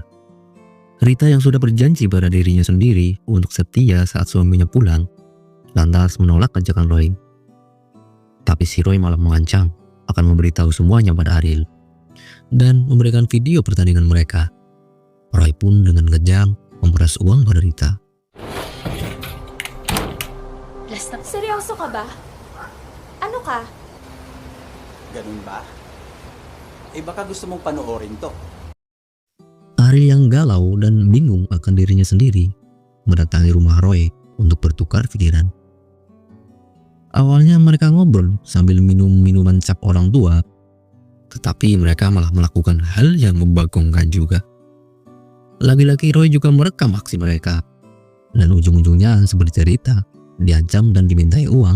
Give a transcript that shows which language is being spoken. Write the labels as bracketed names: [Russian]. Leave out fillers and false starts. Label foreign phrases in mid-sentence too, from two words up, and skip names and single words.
[Indonesian] Rita yang sudah berjanji pada dirinya sendiri untuk setia saat suaminya pulang, lantas menolak ajakan Roy. Tapi si Roy malah mengancam akan memberitahu semuanya pada Ariel dan memberikan video pertandingan mereka. Roy pun dengan kejam memeras uang pada Rita. [Filipino] Seryoso ka ba? Ano ka? Ganun ba? Eh baka gusto mong panoorin to. [Indonesian] Ariel yang galau dan bingung akan dirinya sendiri mendatangi rumah Roy untuk bertukar pikiran. Awalnya mereka ngobrol sambil minum minuman cap orang tua, tetapi mereka malah melakukan hal yang membagongkan juga. Lagi-lagi Roy juga merekam aksi mereka, dan ujung-ujungnya seperti cerita, diancam dan dimintai uang.